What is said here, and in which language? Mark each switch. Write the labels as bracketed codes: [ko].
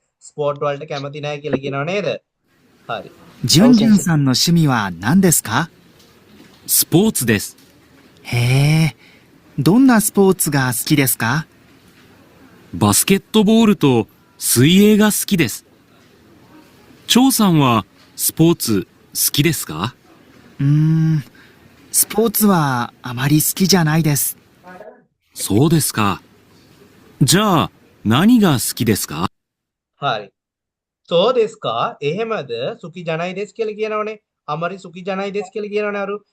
[si] Sport වලට කැමති නෑ කියලා කියනව නේද? හරි. [ja] ジュンジュンさんの趣味は何ですか？スポーツです。へえ、どんなスポーツが好きですか？バスケットボールと水泳が好きです。張さんはスポーツ好きですか？スポーツはあまり好きじゃないです。そうですか。じゃあ何が好きですか？ [si] හරි. [ja] සෝ දෙස් කා? [si] එහෙමද? [ja] සුකි ජනයි දෙස් [si] කියලා කියනවනේ. [ja] අමරි සුකි ජනයි දෙස් [si] කියලා කියනවනේ අරු.